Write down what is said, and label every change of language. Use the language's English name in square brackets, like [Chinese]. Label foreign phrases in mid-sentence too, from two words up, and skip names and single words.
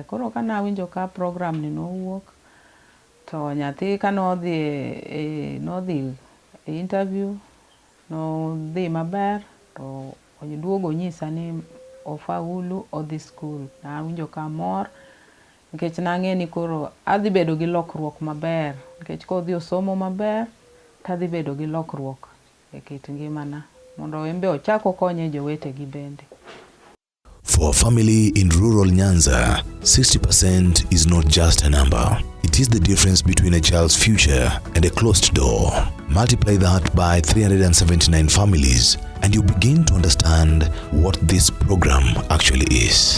[Luo (Kenya and Tanzania)] Koro kana awinjo ka program ni nowuok to nyathi ka nodhi e interview nodhi maber to oduogo nyisa ni ofaulu odhi skul. Nawinjo ka mor nikech nang'e ni koro adhi bedo gi lokruok maber nikech kodhi osomo maber tadhi bedo gi lokruok e kit ngimana mondo embe ochako konye jowetegi bende. [English] For a family in rural Nyanza, 60% is not just a number. It is the difference between a child's future and a closed door. Multiply that by 379 families and you begin to understand what this program actually is.